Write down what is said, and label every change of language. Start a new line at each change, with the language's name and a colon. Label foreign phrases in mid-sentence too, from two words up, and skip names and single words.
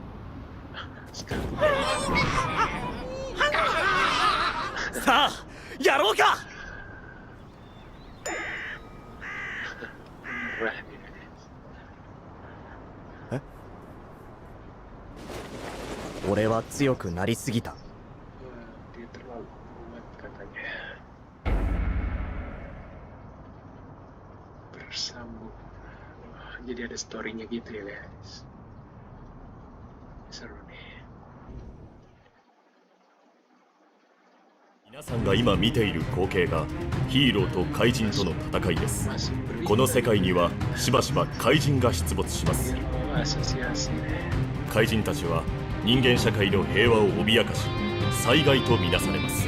Japanese: さあやろうか。
Indonesian: Murah nih.
Japanese: 俺は強くなりすぎた。
Indonesian: Wah, dia terlalu kuat katanya. Bersambung. Wah, jadi ada story-nya gitu ya guys. Seru nih.
Japanese: 皆さんが今見ている光景がヒーローと怪人との戦いです。この世界にはしばしば怪人が出没します。
Indonesian: Asosiasi nih.
Japanese: 怪人たちは人間社会の平和を脅かし災害とみなされます。